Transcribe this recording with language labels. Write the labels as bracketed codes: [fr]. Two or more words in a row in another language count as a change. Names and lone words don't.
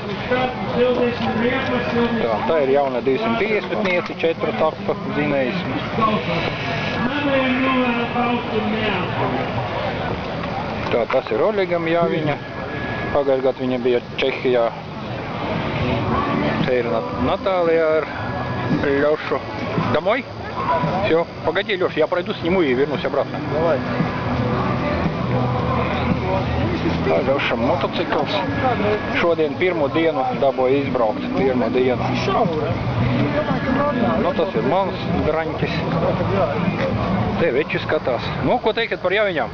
[lv] Tā ir jauna 250 4 takta dzinējs. Tā, tas ir Oļegam Jāviņa. Pagājušajā gadā viņa bija Čehijā. Te ir Natālija ar Лёшу. Домой? [ru] Все, погоди, Лёш, я пройду, сниму и вернусь обратно. Давай. [lv] Tā Ļošam motocikls. Šodien pirmo dienu dabūja izbraukt. Pirmo dienu. Nu, tas ir mans draņķis. Te veči skatās. Nu, ko teikat par Jāviņām?